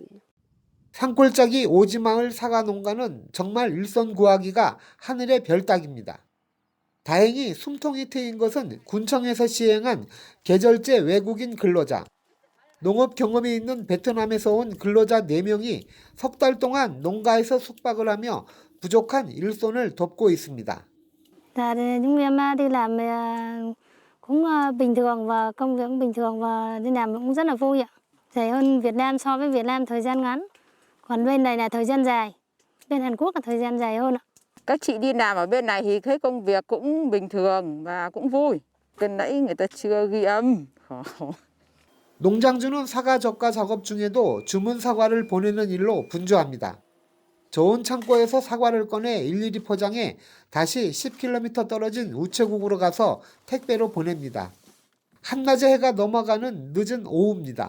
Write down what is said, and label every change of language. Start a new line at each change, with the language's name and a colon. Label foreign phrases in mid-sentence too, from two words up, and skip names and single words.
Korean: 산골짜기 오지마을 사과 농가는 정말 일손 구하기가 하늘의 별 따기입니다. 다행히 숨통이 트인 것은 군청에서 시행한 계절제 외국인 근로자, 농업 경험이 있는 베트남에서 온 근로자 4명이 석 달 동안 농가에서 숙박을 하며 부족한 일손을 돕고 있습니다.
Vietnamese: Chúng em đi làm cũng bình thường và công việc cũng bình thường và đi làm cũng rất là vui ạ. Rẻ hơn Việt Nam so với Việt Nam thời gian ngắn. Còn bên này là thời gian dài. Bên Hàn Quốc là thời gian dài hơn ạ. Các chị đi làm ở bên này thì thấy công việc cũng bình thường và cũng vui. Bên nãy người ta chưa ghi âm.
Korean: 농장주는 사과 저가 작업 중에도 주문 사과를 보내는 일로 분주합니다. 좋은 창고에서 사과를 꺼내 일일이 포장해 다시 10km 떨어진 우체국으로 가서 택배로 보냅니다. 한낮에 해가 넘어가는 늦은 오후입니다.